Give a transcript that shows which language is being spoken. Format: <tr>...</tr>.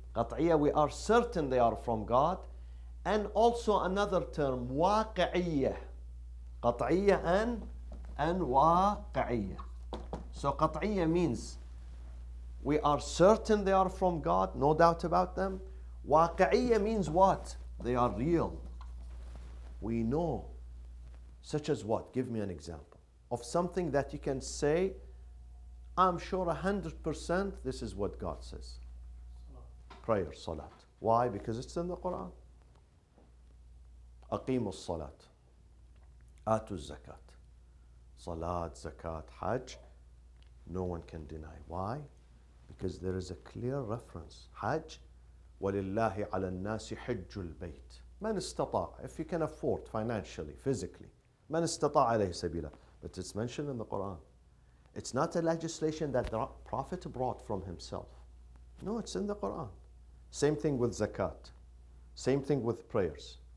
<en>قطعية, we are certain they are from God. And also another term, واقعية.</en> <ar>قطعية and واقعية.</ar> <en>So قطعية means we are certain they are from God, no doubt about them. واقعية means what? They are real. We know. Such as what? Give me an example of something that you can say, I'm sure 100% this is what God says. Prayer, salat. Why? Because it's in the Quran.</en> <ar>أقيموا الصلاة آتوا الزكاة.</ar> <en>Salat, zakat, hajj, no one can deny. Why? Because there is a clear reference.</en> <ar>Hajj, وَلِلَّهِ عَلَى النَّاسِ حِجُّ الْبَيْتِ. من استطاع,</ar> <en>if you can afford financially, physically.</en> <ar>من استطاع عليه سبيلا.</ar> <en>But it's mentioned in the Quran. It's not a legislation that the Prophet brought from himself. No, it's in the Quran. Same thing with zakat. Same thing with prayers.</en>